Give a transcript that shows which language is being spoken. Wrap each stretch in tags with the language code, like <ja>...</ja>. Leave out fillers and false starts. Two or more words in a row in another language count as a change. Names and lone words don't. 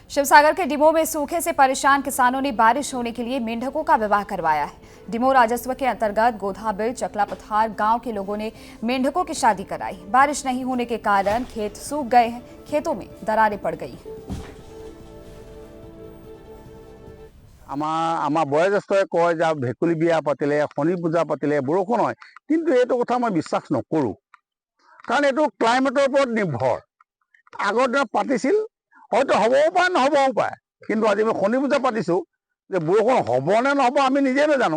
<hi>शिवसागर के डिमो में सूखे से परेशान किसानों ने बारिश होने के लिए मेंढकों का विवाह करवाया है। डिमो राजस्व के अंतर्गत गोधाबिल चकला पथार गांव के लोगों ने मेंढकों की शादी कराई। बारिश नहीं होने के कारण खेत सूख गए हैं, खेतों में दरारें पड़ गई।</hi> <as>আমাৰ বয়োজ্যেষ্ঠই কয় যে ভেকুলী বিয়া পাতিলে শনি পূজা পাতিলে বৰষুণ হয়, কিন্তু এইটো কথা মই বিশ্বাস নকৰোঁ। কাৰণ এইটো ক্লাইমেটৰ ওপৰত নিৰ্ভৰ। আগৰ দিনত পাতিছিল, হয়তো হ'বও পাৰে নহ'বও পাৰে, কিন্তু আজি আমি শনি পূজা পাতিছোঁ যে বৰষুণ হ'ব নে নহ'ব আমি নিজে নাজানো।</as>